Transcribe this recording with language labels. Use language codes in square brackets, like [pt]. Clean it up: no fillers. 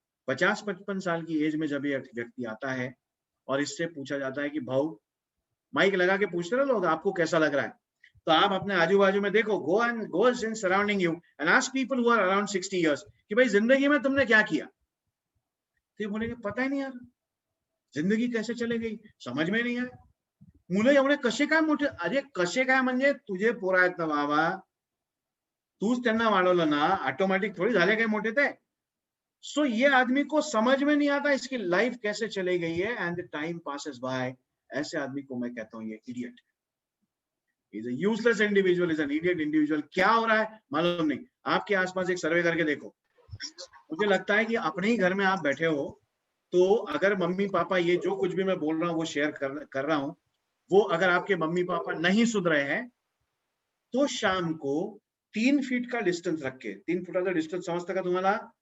[hi] 50-55 साल की एज में जब ये व्यक्ति आता है और इससे पूछा जाता है कि भाऊ, माइक लगा के पूछते ना लोग आपको कैसा लग रहा है, तो आप अपने आजू बाजू में देखो, [en] go in surrounding you and ask people who are around 60 years [hi] कि भाई जिंदगी में तुमने क्या किया, तो ये बोलेंगे पता ही नहीं यार, जिंदगी कैसे चले गई समझ में नहीं आया। [mr] मुलं एवढे कसे काय मोठे, अरे कसे काय म्हणजे तुझे पोरं आहेत ना बाबा, तूच त्यांना वाढवलं ना, ऑटोमॅटिक थोड़ी झाले काय मोठे ते। [hi] सो ये आदमी को समझ में नहीं आता इसकी लाइफ कैसे चली गई है, [en] And the time passes by. [hi] ऐसे आदमी को मैं कहता हूं ये idiot, [en] Is a useless individual, is an idiot individual. [hi] क्या हो रहा है मालूम नहीं। आपके आसपास एक सर्वे करके देखो, मुझे लगता है कि अपने ही घर में आप बैठे हो, तो अगर मम्मी पापा ये जो कुछ भी मैं बोल रहा हूँ वो शेयर कर रहा हूँ, वो अगर आपके मम्मी पापा नहीं सुन रहे हैं, तो शाम को 3 फीट का डिस्टन्स रख के, [mr] 3 फुटाचा डिस्टन्स समजतं का तुम्हाला?